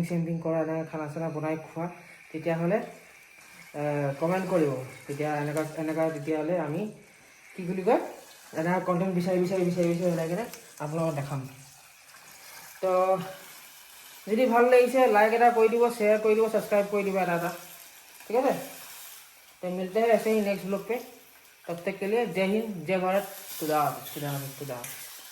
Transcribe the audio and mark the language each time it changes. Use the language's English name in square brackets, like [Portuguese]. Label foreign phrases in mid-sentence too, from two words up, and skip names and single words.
[Assamese] চেম্পিং কৰা এনেকৈ খানা চানা বনাই খোৱা তেতিয়াহ'লে কমেণ্ট কৰিব তেতিয়াহ'লে আমি কি বুলি কয় এনেকুৱা কণ্টেণ্ট বিচাৰি ওলাই কিনে আপোনালোকক দেখাম তো যদি ভাল লাগিছে লাইক এটা কৰি দিব শ্বেয়াৰ কৰি দিব ছাবস্ক্ৰাইব কৰি দিব এটা ঠিক আছে [Hindi] तो मिलते हैं ऐसे ही नेक्स्ट ब्लॉग पे तब तक के लिए जय हिंद जय भारत खुदा हाफिज़